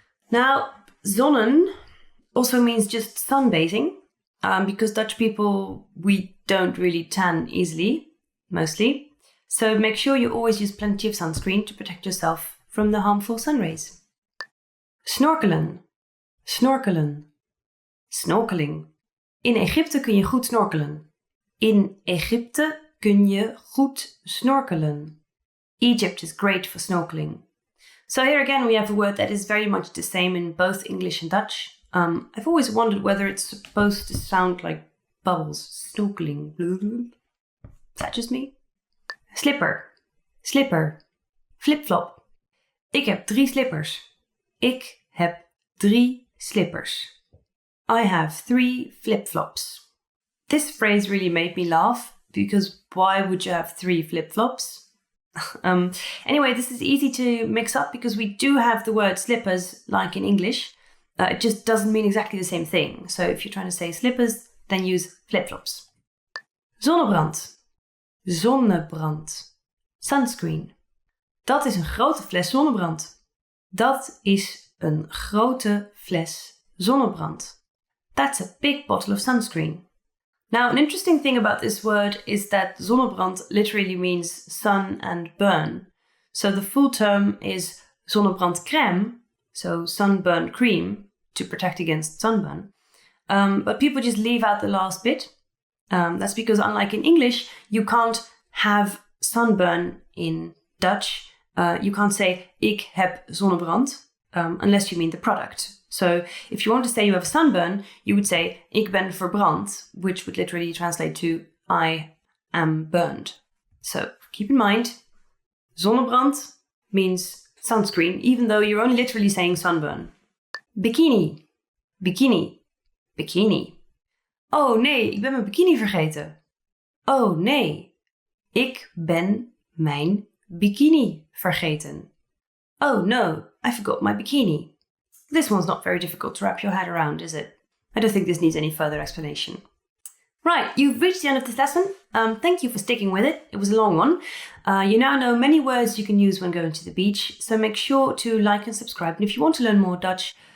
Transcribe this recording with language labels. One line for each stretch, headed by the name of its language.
English: Now, zonnen also means just sunbathing, because Dutch people, we don't really tan easily, mostly. So make sure you always use plenty of sunscreen to protect yourself from the harmful sun rays.
Dutch: Snorkelen. Snorkelen. Snorkeling. In Egypte kun je goed snorkelen. In Egypte kun je goed snorkelen.
English: Egypt is great for snorkeling. So here again we have a word that is very much the same in both English and Dutch. I've always wondered whether it's supposed to sound like bubbles. Snorkeling. Is that just me? Slipper. Slipper. Flip-flop.
Dutch: Ik heb 3 slippers. Ik heb 3 slippers.
English: I have 3 flip-flops. This phrase really made me laugh because why would you have 3 flip-flops? Anyway, this is easy to mix up because we do have the word slippers like in English. It just doesn't mean exactly the same thing. So if you're trying to say slippers, then use flip-flops.
Dutch: Zonnebrand. Zonnebrand. Sunscreen. Dat is een grote fles zonnebrand. Dat is een grote fles zonnebrand.
English: That's a big bottle of sunscreen. Now, an interesting thing about this word is that zonnebrand literally means sun and burn. So the full term is zonnebrandcrème, so sunburn cream to protect against sunburn. But people just leave out the last bit. That's because unlike in English, you can't have sunburn in Dutch. You can't say
Dutch: ik heb zonnebrand
English: unless you mean the product. So if you want to say you have a sunburn, you would say
Dutch: ik ben verbrand,
English: which would literally translate to I am burned. So keep in mind, zonnebrand means sunscreen, even though you're only literally saying sunburn.
Dutch: Bikini. Bikini. Bikini. Oh nee, ik ben mijn bikini vergeten. Oh nee, ik ben mijn bikini vergeten.
English: Oh no, I forgot my bikini. This one's not very difficult to wrap your head around, is it? I don't think this needs any further explanation. Right, you've reached the end of this lesson. Thank you for sticking with it. It was a long one. You now know many words you can use when going to the beach, so make sure to like and subscribe. And if you want to learn more Dutch,